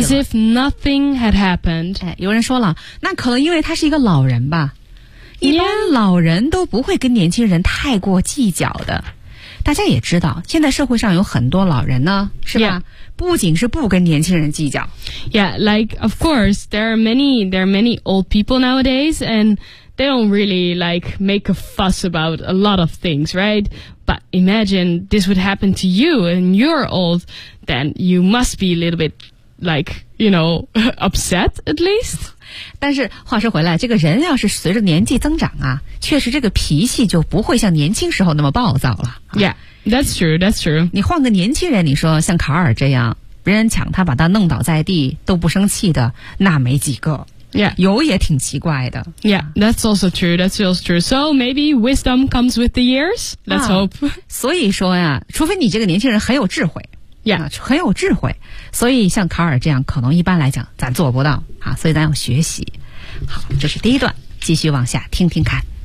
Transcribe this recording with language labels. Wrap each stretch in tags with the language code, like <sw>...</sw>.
<en>As if nothing had happened.</en> <zh>哎，有人说了，那可能因为他是一个老人吧。</zh> <en>Yeah.</en> <zh>一般老人都不会跟年轻人太过计较的。大家也知道，现在社会上有很多老人呢，是吧？</zh> <en>Yeah.</en> <zh>不仅是不跟年轻人计较。</zh> <en>Yeah, like, of course, there are many old people nowadays, and they don't really, like, make a fuss about a lot of things, right? But imagine this would happen to you and you're old, then you must be a little bit, like, you know, upset at least.</en> <zh>但是话说回来，这个人要是随着年纪增长啊，确实这个脾气就不会像年轻时候那么暴躁了。</zh> <en>Yeah, that's true, that's true.</en> <zh>你换个年轻人，你说像卡尔这样，别人抢他把他弄倒在地都不生气的，那没几个。</zh> <en>Yeah.</en> <zh>有也挺奇怪的。</zh> <en>Yeah, that's also true, that's also true. So maybe wisdom comes with the years, let's hope.</en> <zh>所以说呀，除非你这个年轻人很有智慧。</zh> <en>Yeah.</en> <zh>很有智慧，所以像卡尔这样可能一般来讲咱做不到啊，所以咱要学习。好，这是第一段，继续往下听听看。</zh>